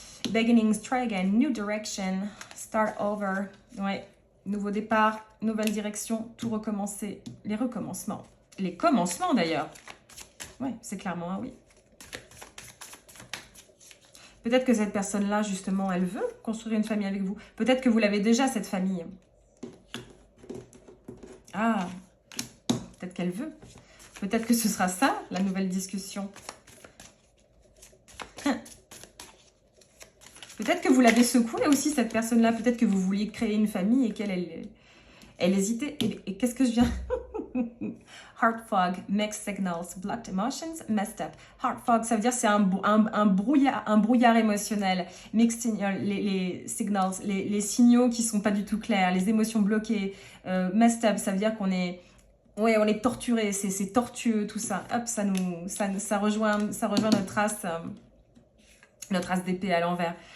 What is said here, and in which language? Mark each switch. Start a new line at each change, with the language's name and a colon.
English: Beginnings, try again, new direction, start over.
French: Ouais, nouveau départ, nouvelle direction, tout recommencer. Les recommencements. Les commencements d'ailleurs. Ouais, c'est clairement un oui. Peut-être que cette personne-là, justement, elle veut construire une famille avec vous. Peut-être que vous l'avez déjà, cette famille. Ah, peut-être qu'elle veut. Peut-être que ce sera ça, la nouvelle discussion. Peut-être que vous l'avez secouée aussi, cette personne-là. Peut-être que vous vouliez créer une famille et qu'elle elle hésitait. Et qu'est-ce que je viens...
English: Heart fog, mixed signals, blocked emotions, messed up. Heart fog,
French: ça veut dire c'est un brouillard émotionnel.
English: Mixed signals,
French: les signals, les signaux qui sont pas du tout clairs, les émotions bloquées.
English: Messed up,
French: ça veut dire qu'on est... Ouais, on est torturé, c'est tortueux, tout ça. Hop, ça rejoint notre as d'épée à l'envers.